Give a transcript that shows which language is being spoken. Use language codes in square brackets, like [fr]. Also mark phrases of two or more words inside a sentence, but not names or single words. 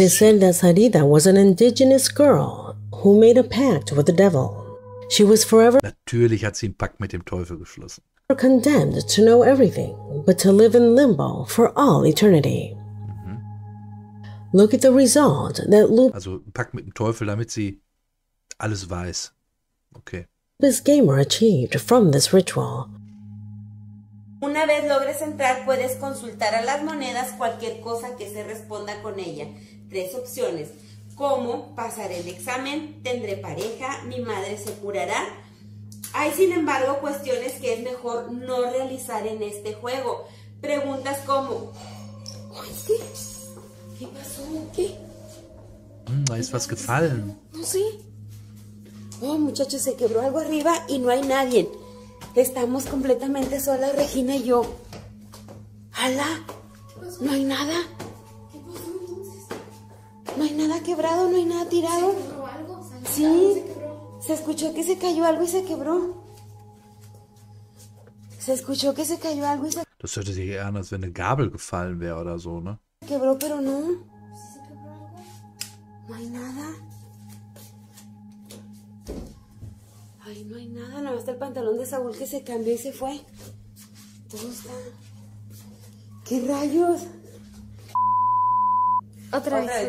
[en] is said that Sarita was an indigenous girl who made a pact with the devil. She was forever [de] Natürlich hat sie einen Pakt mit dem Teufel geschlossen. [en] condemned to know everything, but to live in limbo for all eternity. Look at the result that [de] Also einen Pakt mit dem Teufel, damit sie alles weiß. [en] Okay. Lupus Gamer achieved from this ritual. [es] Una vez logres entrar, puedes consultar a las monedas cualquier cosa que se responda con ella. 3 opciones. ¿Cómo? Pasaré el examen, tendré pareja, mi madre se curará. Hay, sin embargo, cuestiones que es mejor no realizar en este juego. Preguntas como... Ay, ¿qué pasó? ¿Qué? [de] Da ist was gefallen. [es] No sé. Oh, muchachos, se quebró algo arriba y no hay nadie. Estamos completamente solas, Regina y yo. ¡Hala! ¿No hay nada? ¿Qué pasó entonces? No hay nada quebrado, no hay nada tirado. ¿Se quebró algo? Sí, ¿Se quebró? se escuchó que se cayó algo y se quebró. Se escuchó que se cayó algo y se [de] Das hörte sich eher an, als wenn eine Gabel gefallen wäre oder so, ne? [es] quebró, pero no. ¿Sí se quebró algo? No hay nada. Ay, no hay nada. Nada más está el pantalón de Saúl que se cambió y se fue. Todo está... ¿Qué rayos? Otra vez.